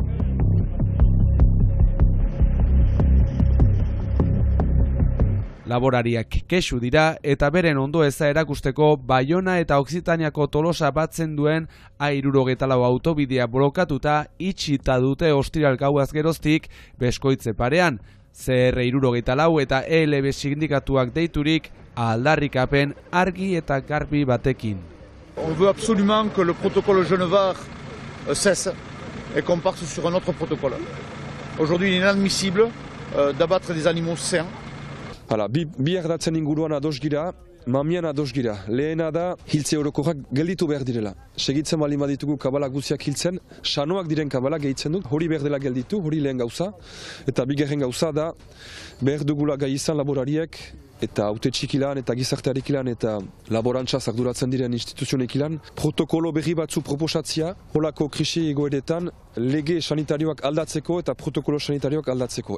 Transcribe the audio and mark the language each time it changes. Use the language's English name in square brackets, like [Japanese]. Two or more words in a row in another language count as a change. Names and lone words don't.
[Basque] Laborariak kexu dira eta beren ondo eza erakusteko Baiona eta Okzitaniako Tolosa batzen duen A74 autobidea blokatuta itxita dute ostiral gauaz geroztik Beskoitze parean. CR74 eta ELB sindikatuak deiturik aldarrikapen argi eta garbi batekin. [French] On veut absolument que le protocole Genevard cesse et qu'on parte sur un autre protocole. Aujourd'hui, il est inadmissible d'abattre des animaux sains. [Basque] Bi erdatzen inguruan ados gira, mamian ados gira. Lehena da, hiltze orokorrak gelditu behar direla. Segitzen bali baditugu kabala guziak hiltzen, sanoak diren kabala gehitzen dut, hori behar dela gelditu, hori lehen gauza. Eta bigarren gauza da, behar dugula gai izan laborariek, eta haute txikilan eta gizartearik ilan eta laborantzaz arduratzen diren instituzionek ilan, protokolo berri batzu proposatzia, holako krisi egoeretan, lege sanitarioak aldatzeko eta protokolo sanitarioak aldatzeko.